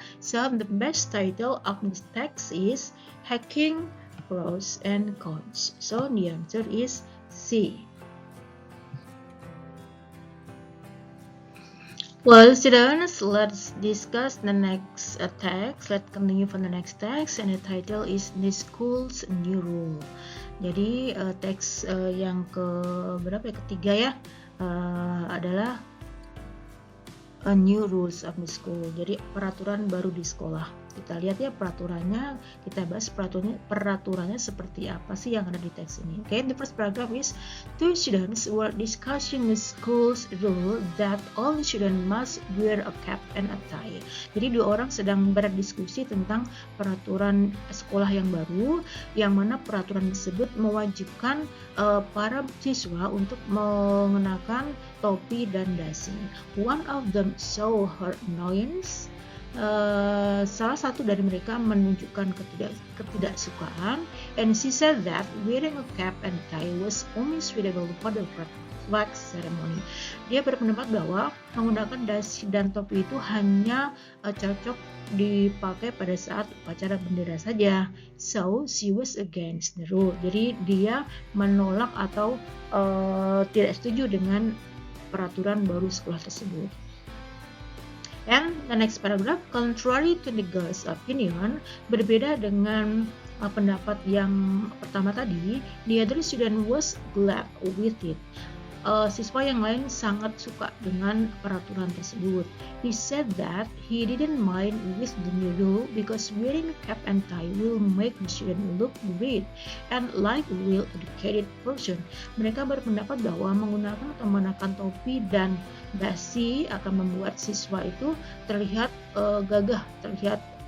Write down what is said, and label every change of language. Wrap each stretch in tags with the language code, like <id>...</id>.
<en>So the best title of this text is Hacking pros and cons. So the answer is C. Well, students, let's discuss the next text. Let's continue for the next text, and the title is The School's New Rule.</en> <id>Jadi teks yang ketiga ya, adalah</id> <en>a new rules of the school.</en> <id>Jadi peraturan baru di sekolah. Kita lihat ya peraturannya, kita bahas peraturannya seperti apa sih yang ada di teks ini.</id> <en>Okay, the first paragraph is, two students were discussing the school's rule that all students must wear a cap and a tie.</en> <id>Jadi dua orang sedang berdiskusi tentang peraturan sekolah yang baru, yang mana peraturan tersebut mewajibkan para siswa untuk mengenakan topi dan dasi.</id> <en>One of them saw her annoyance.</en> <id>Salah satu dari mereka menunjukkan ketidaksukaan,</id> <en>and she said that wearing a cap and tie was only suitable for the flag ceremony.</en> <id>Dia berpendapat bahwa menggunakan dasi dan topi itu hanya cocok dipakai pada saat upacara bendera saja.</id> <en>So she was against the rule.</en> <id>Jadi dia menolak atau tidak setuju dengan peraturan baru sekolah tersebut.</id> <en>And the next paragraph, contrary to the girl's opinion,</en> <id>berbeda dengan pendapat yang pertama tadi,</id> <en>the other student was glad with it.</en> <id>Siswa yang lain sangat suka dengan peraturan tersebut.</id> <en>He said that he didn't mind with the new rule because wearing a cap and tie will make the student look great and like a well-educated person.</en> <id>Mereka berpendapat bahwa menggunakan atau mengenakan topi dan dasi akan membuat siswa itu terlihat gagah, terlihat</id>